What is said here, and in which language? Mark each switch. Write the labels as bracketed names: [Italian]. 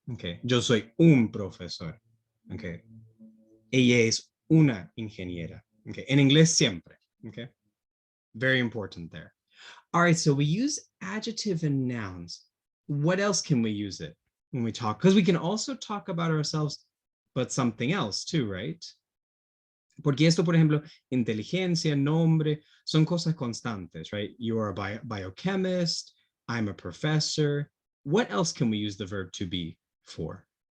[Spanish] Okay. Yo soy un profesor. Okay. Ella es una ingeniera. Okay. En inglés siempre. Okay. [English] Very important there. All right. So we use adjective and nouns. What else can we use it when we talk? Because we can also talk about ourselves, but something else too, right? [Spanish] Porque esto, por ejemplo, inteligencia, nombre, son cosas constantes, right? [English] You are a biochemist. I'm a professor. What else can we use the verb to be for?